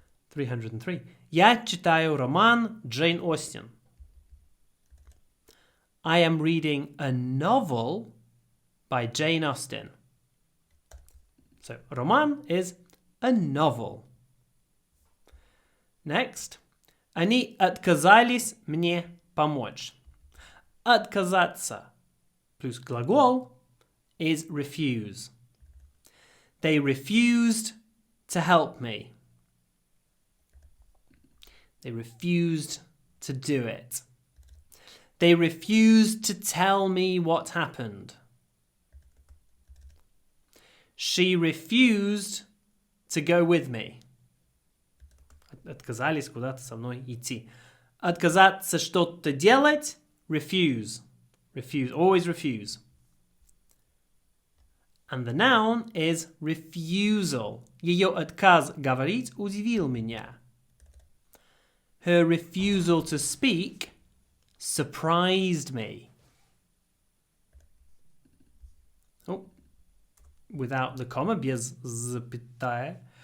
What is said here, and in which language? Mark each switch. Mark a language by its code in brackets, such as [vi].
[ru] 303. Я читаю роман Джейн Остин. [en] I am reading a novel by Jane Austen. So, роман is a novel. Next. [ru] Они отказались мне помочь. Отказаться плюс глагол [en] is refuse. They refused to help me. They refused to do it. They refused to tell me what happened. She refused to go with me. [ru] Отказались куда-то со мной идти. Отказаться что-то делать. [en] Refuse. Refuse. Always refuse. And the noun is refusal. [ru] Ее отказ говорить удивил меня. [en] Her refusal to speak surprised me. Oh, without the comma, [ru] без запятая.